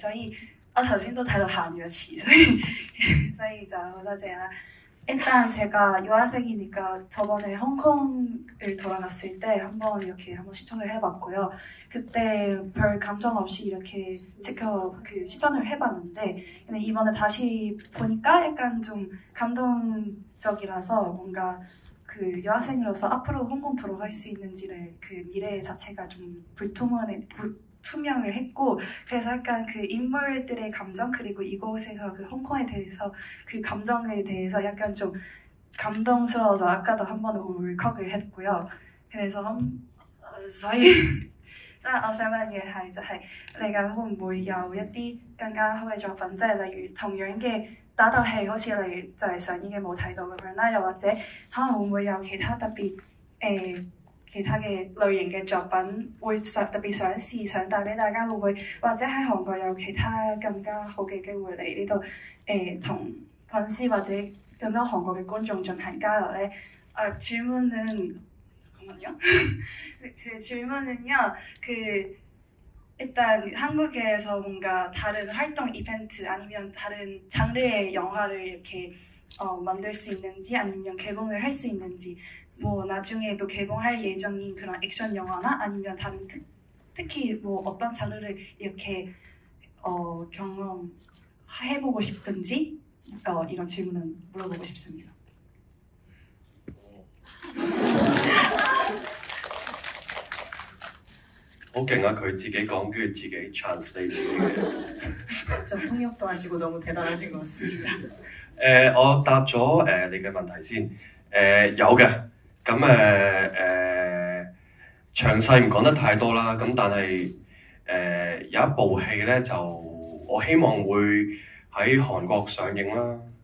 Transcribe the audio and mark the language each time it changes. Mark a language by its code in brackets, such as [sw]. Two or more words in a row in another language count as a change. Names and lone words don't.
[yue] 所以我頭先都睇到喊咗一次，所以就好多謝啦。 [ko] 일단 제가 유학생이니까 저번에 홍콩을 돌아갔을 때 한번 시청을 해봤고요. 그때 별 감정 없이 이렇게 시청을 해봤는데, 근데 이번에 다시 보니까 약간 좀 감동적이라서 뭔가 그 유학생으로서 앞으로 홍콩 들어갈 수 있는지를 그 미래 자체가 좀 투명을 했고, 그래서 약간 그 인물들의 감정 그리고 이곳에서 그 홍콩에 대해서 그 감정에 대해서 약간 좀 감동스러워서 아까도 한 번 울컥을 했고요. [yue] 그래서 所以即係我想問嘅係就係嚟緊會唔會有一啲更加好嘅作品，即係例如同樣嘅打鬥戲，好似例如就係上演嘅冇睇到咁樣啦，又或者可能會唔會有其他特別其他嘅類型嘅作品會特別想試，想帶俾大家，會唔會或者喺韓國有其他更加好嘅機會嚟呢度同粉絲或者更多韓國嘅觀眾進行交流咧？ [ko] 질문은 잠깐만요. 그 질문은요. 일단 한국에서 뭔가 다른 활동 이벤트 아니면 다른 장르의 영화를 이렇게 만들 수 있는지 아니면 개봉을 할 수 있는지, 뭐 나중에도 개봉할 예정인 그런 액션 영화나 아니면 다른 특히 뭐 어떤 장르를 이렇게 경험해보고 싶은지 이런 질문은 물어보고 싶습니다. [yue] 好勁啊！佢自己講，跟住自己 translate 自己嘅。 [ko] 就 통역도 하시고 너무 대단하신 것 같습니다. [yue] 我答咗你嘅問題先。有嘅。咁詳細唔講得太多啦。咁但係有一部戲咧，就我希望會喺韓國上映啦。